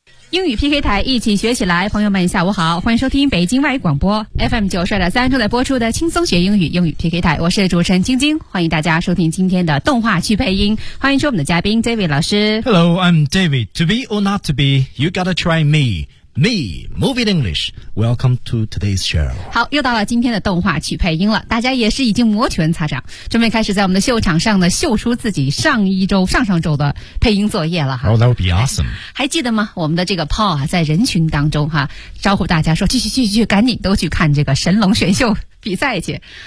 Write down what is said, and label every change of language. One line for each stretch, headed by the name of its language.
Chinese: 英语 PK 台，一起学起来。朋友们下午好，欢迎收听北京外语广播 FM92.3 正在播出的轻松学英语英语 PK 台，我是主持人晶晶，欢迎大家收听今天的动画去配音，欢迎收我们的嘉宾 David 老师。
English: Hello, I'm David. To be or not to be, you gotta try me. Me, Moving English. Welcome to today's show.
Chinese: 好，又到了今天的动画去配音了，大家也是已经摩拳擦掌，准备开始在我们的秀场上呢秀出自己上一周上上周的配音作业了。
English: Oh, that would be awesome.
Chinese: 还记得吗，我们的这个 Paul 在人群当中哈招呼大家说，去赶紧都去看这个神龙选秀比赛去。